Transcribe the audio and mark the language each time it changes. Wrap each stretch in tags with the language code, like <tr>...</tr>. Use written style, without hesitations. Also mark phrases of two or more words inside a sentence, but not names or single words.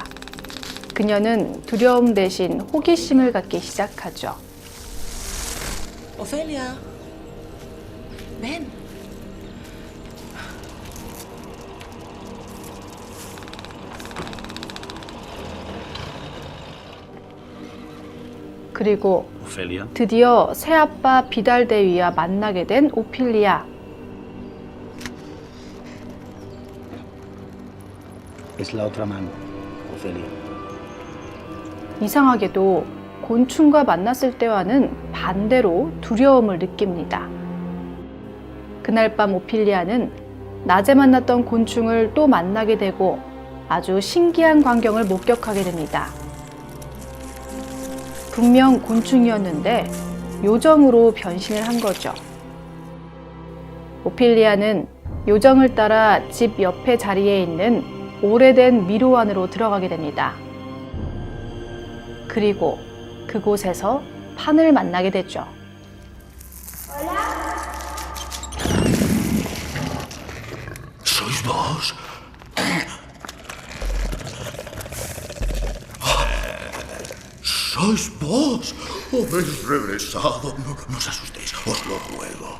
<ko>그녀는 두려움 대신 호기심을 갖기 시작하죠.</ko> <es>Ofelia, ven.</es> <ko>그리고</ko> <es>Ofelia,</es> <ko>드디어 새아빠 비달 대위와 만나게 된 오피리아.</ko> <es>es la otra mano, Ofelia.</es> <ko>이상하게도 곤충과 만났을 때와는 반대로 두려움을 느낍니다. 그날 밤 오피리아는 낮에 만났던 곤충을 또 만나게 되고 아주 신기한 광경을 목격하게 됩니다. 분명 곤충이었는데 요정으로 변신을 한 거죠. 오피리아는 요정을 따라 집 옆에 자리에 있는 오래된 미로 안으로 들어가게 됩니다. 그리고 그곳에서 판을 만나게 되죠.</ko> <es>¿Sois vos? ¿Sois vos? ¿Habéis regresado? No os asustéis, os lo ruego.</es>